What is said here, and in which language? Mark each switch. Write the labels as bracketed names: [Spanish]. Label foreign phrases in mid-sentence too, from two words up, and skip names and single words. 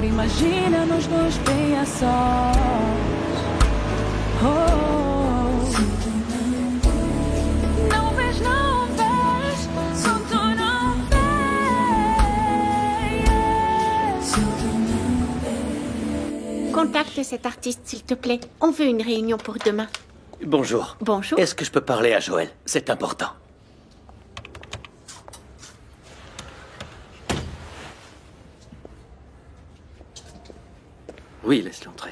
[Portuguese] Imagina nós dois bem a sós. Não vês, só tu não vês. [French] Contacte cet artiste, s'il te plaît. On veut une réunion pour demain. Bonjour. Bonjour. Est-ce que je peux parler à Joël? C'est important. Oui, laisse-le entrer.